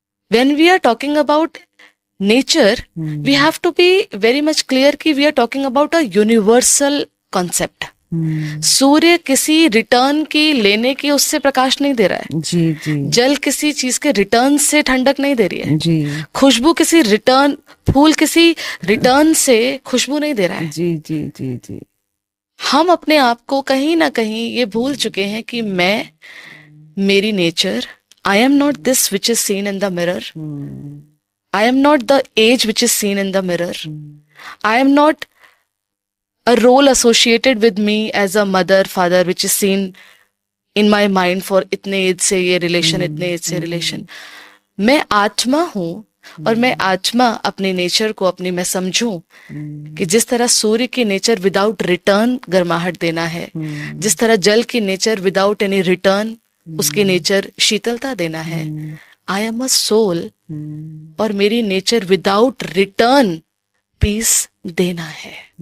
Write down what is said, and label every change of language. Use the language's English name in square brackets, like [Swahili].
[English] When we are talking about nature, we have to be very much clear [Hindi] कि [English] we are talking about a universal concept. [Hindi] सूर्य किसी return की, लेने की उससे प्रकाश नहीं दे रहा है। जी जी। जल किसी चीज के रिटर्न से ठंडक नहीं दे रही है। जी। खुशबू किसी रिटर्न, फूल किसी रिटर्न से खुशबू नहीं दे रहा है। जी जी जी जी। हम अपने आप को कहीं ना कहीं ये भूल चुके हैं कि मैं, मेरी nature, [English] I am not this which is seen in the mirror. I am not the age which is seen in the mirror. I am not a role associated with me as a mother, father, which is seen in my mind for [Hindi] इतने as से ये relation, इतने as से relation. मैं आत्मा हूँ, और मैं आत्मा अपने नेचर को अपनी मैं समझूं कि जिस तरह सूर्य की नेचर विदाउट रिटर्न गर्माहट देना है, जिस तरह जल की नेचर विदाउट एनी रिटर्न उसकी नेचर शीतलता देना है। [English] I am a soul, [Hindi] और मेरी नेचर विदाउट रिटर्न पीस देना है।